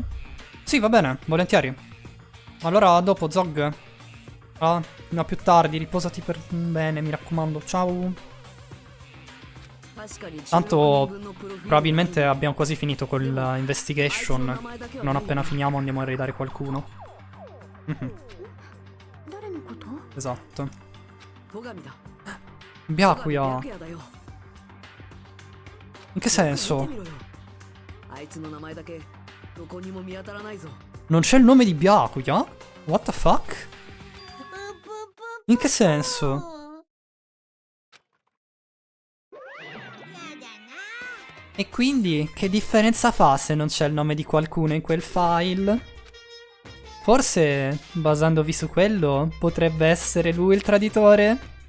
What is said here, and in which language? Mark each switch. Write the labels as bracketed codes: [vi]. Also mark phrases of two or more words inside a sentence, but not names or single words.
[it] Sì, va bene, volentieri. Allora, a dopo, Zog. Ah, no, più tardi, riposati per bene, mi raccomando. Ciao. Tanto, probabilmente abbiamo quasi finito con l'investigation. Non appena finiamo andiamo a raidare qualcuno. [ja] 誰のこと？ [it] Esatto. [ja] 戸上だ。 Byakuya. 白夜だよ。 [it] In che senso? [ja] 見てみろよ。あいつの名前だけどこにも見当たらないぞ。 [it] Non c'è il nome di Byakuya? [en] What the fuck? [it] In che senso? E quindi, che differenza fa se non c'è il nome di qualcuno in quel file? Forse, basandovi su quello, potrebbe essere lui il traditore?